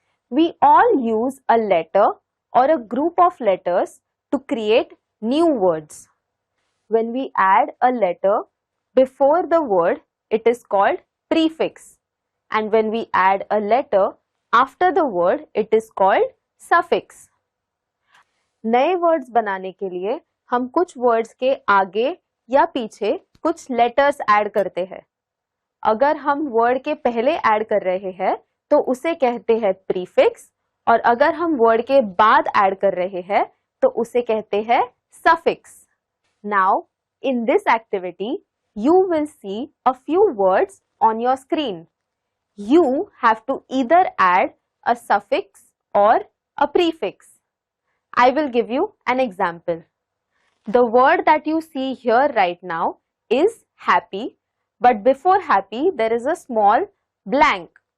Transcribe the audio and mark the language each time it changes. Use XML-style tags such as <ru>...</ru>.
<en>We all use a letter or a group of letters to create new words. When we add a letter before the word, it is called prefix. And when we add a letter after the word, it is called suffix.</en> <hi>नए words बनाने के लिए हम कुछ words के आगे या पीछे कुछ लेटर्स ऐड करते हैं। अगर हम वर्ड के पहले ऐड कर रहे हैं तो उसे कहते हैं प्रीफिक्स और अगर हम वर्ड के बाद ऐड कर रहे हैं तो उसे कहते हैं suffix.</hi> <en>Now, in this activity, you will see a few words on your screen. You have to either add a suffix or a prefix. I will give you an example. The word that you see here right now is happy, but before happy there is a small blank.</en>